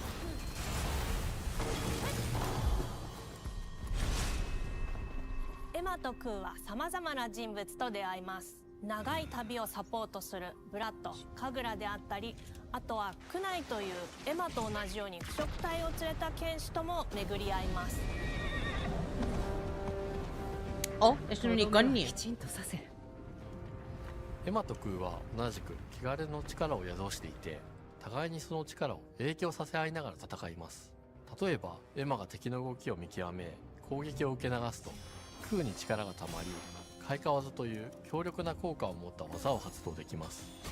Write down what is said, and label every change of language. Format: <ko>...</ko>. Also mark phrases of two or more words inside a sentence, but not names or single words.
<ja>エマとクーはさまざまな人物と出会います。長い旅をサポートするブラッド、カグラであったり、あとはクナイというエマと同じように腐食体を連れた剣士とも巡り合います。</ja> <es>お、es un unicornio。</es> <ja>きちんとさせる。エマとクーは同じく汚れの力を宿していて、互いにその力を影響させ合いながら戦います。例えばエマが敵の動きを見極め攻撃を受け流すと、クーに力がたまり開花技という強力な効果を持った技を発動できます。</ja>